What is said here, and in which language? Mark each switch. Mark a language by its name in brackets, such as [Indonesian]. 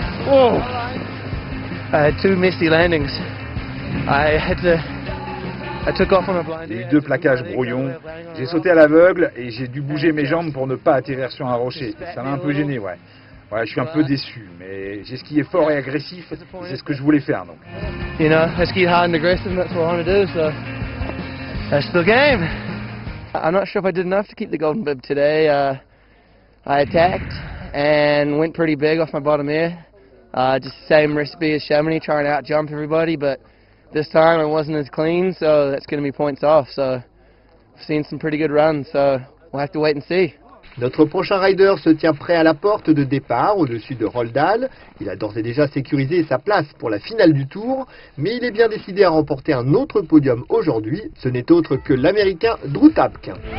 [English] Oh! I had 2 misty landings. I took off on a blind. [French] J'ai eu 2 plaquages brouillons. J'ai sauté à l'aveugle et j'ai dû bouger mes jambes pour ne pas atterrir sur un rocher. Ça m'a un peu gêné, ouais. Ouais, je suis un peu déçu, mais j'ai skié fort et agressif, et c'est ce que je voulais faire, donc. [English] You know, I skied hard and aggressive, and that's what I want to do, so that's the game. I'm not sure if I did enough to keep the golden bib today. I attacked and went pretty big off my bottom air. Just the same recipe as Chamonix, trying to out-jump everybody, but this time it wasn't as clean, so that's going to be points off. So I've seen some pretty good runs, so we'll have to wait and see. [French] Notre prochain rider se tient prêt à la porte de départ au-dessus de Roldal. Il a d'ores et déjà sécurisé sa place pour la finale du Tour, mais il est bien décidé à remporter un autre podium aujourd'hui. Ce n'est autre que l'Américain Drew Tapke.